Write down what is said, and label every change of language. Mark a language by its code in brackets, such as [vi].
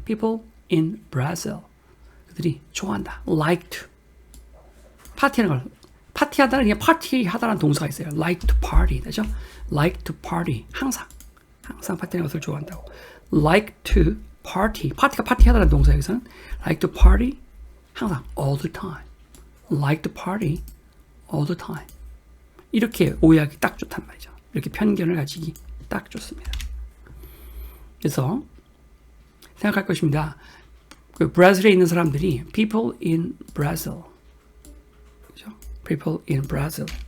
[en] people in Brazil. [ko] 그들이 좋아한다. [en] like to. [ko] 파티하는 걸. 파티하다는 그냥 파티하다라는 동사가 있어요. [en] like to party. 그죠? like to party. [ko] 항상 파티하는 것을 좋아한다고. [en] like to party. [ko] 파티가 파티하다라는 동사 여기서는 [en] like to party. 항상 all the time. like to party all the time. [ko] 이렇게 오해하기 딱 좋단 말이죠. 이렇게 편견을 가지기 딱 좋습니다. 그래서 생각할 것입니다. 그 브라질에 있는 사람들이 [en] people in Brazil. 그죠? people in Brazil.